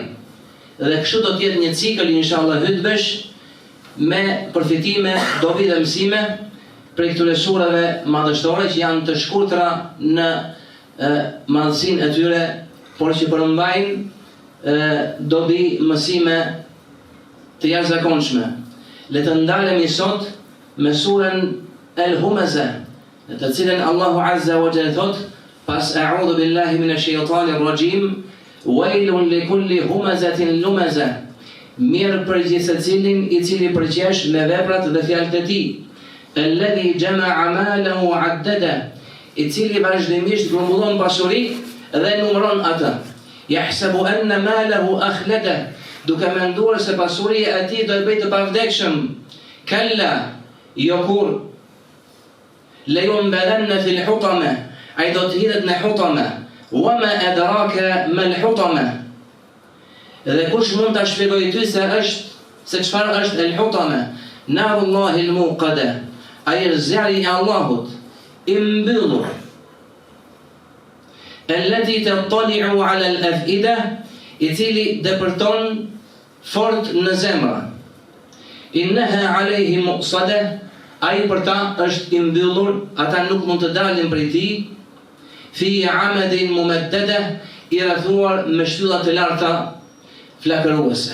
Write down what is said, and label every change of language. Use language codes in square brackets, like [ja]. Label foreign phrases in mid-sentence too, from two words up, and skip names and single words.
[sq] Dhe kështu do të jetë një cikël inshallah hutbesh me përfitime, dobi dhe mësime prej këtyre surave madhështore që janë të shkurtra në madhësinë e tyre, por që përmbajnë dobi mësime të jashtëzakonshme. Le të ndalemi sot me surën El-Humaza, në të cilën Allahu [ar] عز وجل [sq] thot pas [ar] أعوذ بالله من الشيطان الرجيم. ويل لكل همزة لمزة. [sq] Mirë për secilin I cili përqesh me veprat dhe fjalët e tij. [ar] الذي جمع مالا وعدده. [sq] I cili vazhdimisht grumbullon pasuri dhe numëron atë. [ar] يحسب أن ماله أخلده. [sq] Duke menduar se pasuria e tij do e bëjë të pavdekshëm. Kalla, jo kur. [ar] لينبذن في الحطمة. [sq] Ai do të hidhet në hutama. [ar] وما أدراك ما الحطمة. [sq] Dhe kush mund ta shpjegojë ty se çfarë është el hutama? [ar] نار الله الموقدة. [sq] Ai zjarri I Allahut I mbyllur. [ar] التي تطلع على الأفئدة, [sq] I cili depërton fort në zemra. [ar] إنها عليهم مؤصدة. [sq] Ai për ta është I mbyllur, ata nuk mund të dalin prej tij. [ar] في عمد ممددة, [sq] I rrethuar me shtylla të larta flakëruese.